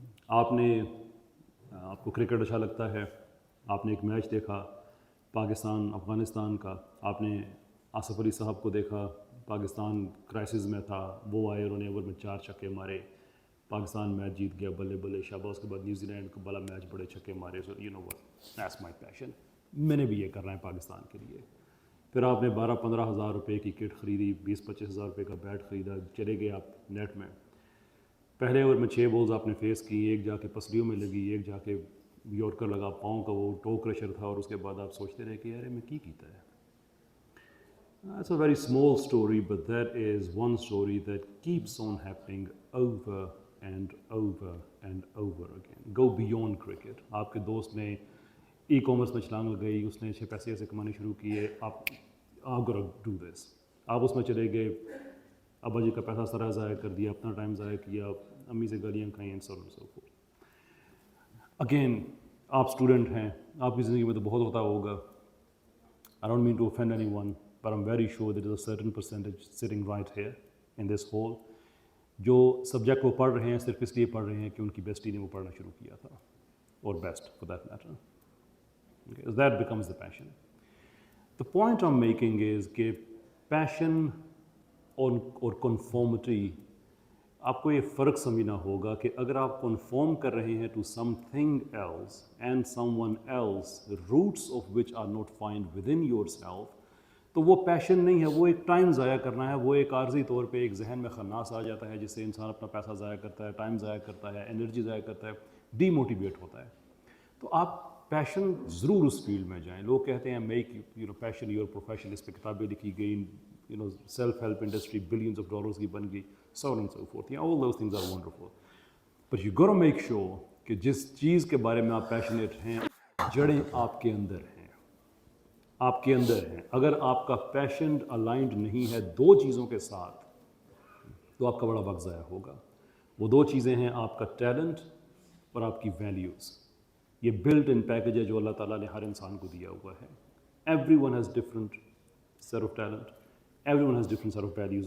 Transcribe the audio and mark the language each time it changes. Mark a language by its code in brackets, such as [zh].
[hi] आपको क्रिकेट अच्छा लगता है, आपने एक मैच देखा पाकिस्तान अफ़गानिस्तान का, आपने आसिफ अली साहब को देखा, पाकिस्तान क्राइसिस में था, वो आए, उन्होंने ओवर में 4 छक्के मारे, पाकिस्तान मैच जीत गया, बल्ले बल्ले शाबाश. उसके बाद न्यूजीलैंड को बड़ा मैच, बड़े छक्के मारे. [en] so you know what, that's my passion, [hi] मैंने भी ये करना है पाकिस्तान के लिए. फिर आपने 12-15 हज़ार रुपये की किट ख़रीदी, 20-25 हज़ार रुपये का बैट ख़रीदा, चले गए आप नेट में. पहले ओवर में 6 बॉल्स आपने फेस की, एक जाके पसलियों में लगी, एक जाके यॉर्कर लगा, पाँव का वो टो क्रशर था, और उसके बाद आप सोचते रहे कि यार [pa] मैं की कीता है. [en] That's a very small story, but that is one story that keeps on happening over and over and over again. Go beyond cricket. [hi] आपके दोस्त ने ई-कॉमर्स में छलांग लगाई, उसने 6 पैसे ऐसे कमाने शुरू किए, आप [en] gotta do this. [hi] आप उसमें चले गए, अब्बा जी का पैसा सारा ज़ाया कर दिया, अपना टाइम ज़ाया किया, अम्मी से गालियाँ खाई, and so on so fourth. Again आप स्टूडेंट हैं, आपकी ज़िंदगी में तो बहुत होता होगा. [en] I don't mean to offend anyone, but I'm very sure there is a certain percentage sitting right here in this hall [hi] जो सब्जेक्ट वो पढ़ रहे हैं सिर्फ इसलिए पढ़ रहे हैं कि उनकी बेस्टी ने वो पढ़ना शुरू किया था, [en] और best for that matter. Okay, that becomes the passion. The point I'm making is [hi] कि passion और conformity, आपको ये फ़र्क समझना होगा कि अगर आप conform कर रहे हैं [en] to something else and someone else, the roots of which are not found within yourself, [hi] तो वो पैशन नहीं है, वो एक टाइम ज़ाया करना है, वो एक आर्जी तौर पे एक जहन में खन्नास आ जाता है जिससे इंसान अपना पैसा ज़ाया करता है, टाइम ज़ाया करता है, एनर्जी ज़ाया करता है, डीमोटिवेट होता है. तो आप पैशन ज़रूर उस फील्ड में जाएं. लोग कहते हैं मेक पैशन योर प्रोफेशन, इस पर किताबें लिखी गई, self help industry billions of dollars की बन गई, [en] so on and so forth. Yeah, all those things are wonderful. But you got to make sure [hi] कि जिस चीज़ के बारे में आप पैशनेट हैं, जड़ें आपके अंदर हैं, आपके अंदर हैं. अगर आपका पैशन अलाइंड नहीं है 2 चीज़ों के साथ, तो आपका बड़ा वक्त ज़ाया होगा. वो 2 चीज़ें हैं आपका टैलेंट और आपकी वैल्यूज़. ये बिल्ट इन पैकेज है जो अल्लाह ताला ने हर इंसान को दिया हुआ है. [en] Everyone has different set of talent, everyone has different set of values.